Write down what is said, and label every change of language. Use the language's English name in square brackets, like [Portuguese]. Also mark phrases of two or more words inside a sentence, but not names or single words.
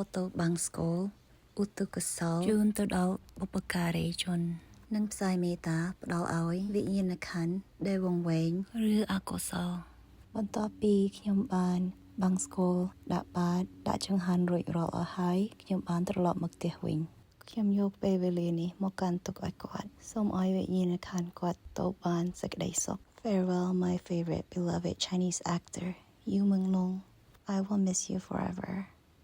[Khmer] ទៅបាំងស្កូលឧទ្ទិសកុសលជូនទៅដល់បុព្វការីជននិងផ្សាយមេត្តាផ្ដល់ឲ្យវិញ្ញាណក្ខន្ធដែលវង្វេងឬអកុសលបន្ទាប់ពីខ្ញុំបានបាំងស្កូលដាក់បាតដាក់ចង្ហាន់រួចរាល់អស់ហើយខ្ញុំបានត្រឡប់មកផ្ទះវិញខ្ញុំយកពេលវេលានេះមកកាន់ទុកឲ្យគាត់សូមឲ្យវិញ្ញាណក្ខន្ធគាត់ទៅបានសេចក្តីសុខ [English] Farewell my favorite beloved Chinese actor Yu Meng Nong I will miss you forever